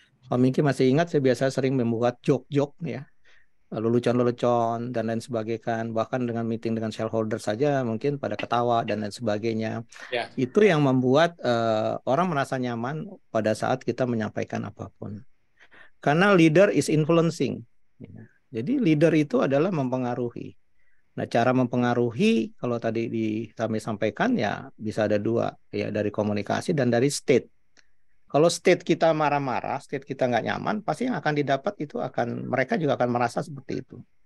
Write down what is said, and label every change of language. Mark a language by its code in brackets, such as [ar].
[id] Pak Mingki masih ingat saya biasa sering membuat joke-joke ya, lelucon-lelucon dan lain sebagainya. Bahkan dengan meeting dengan shareholder saja mungkin pada ketawa dan lain sebagainya. Ya. Itu yang membuat orang merasa nyaman pada saat kita menyampaikan apapun. Karena [en] leader is influencing. [id] Jadi leader itu adalah mempengaruhi. Nah, cara mempengaruhi kalau tadi kami sampaikan ya bisa ada dua, ya dari komunikasi dan dari state. Kalau state kita marah-marah, state kita nggak nyaman, pasti yang akan didapat itu mereka juga akan merasa seperti itu.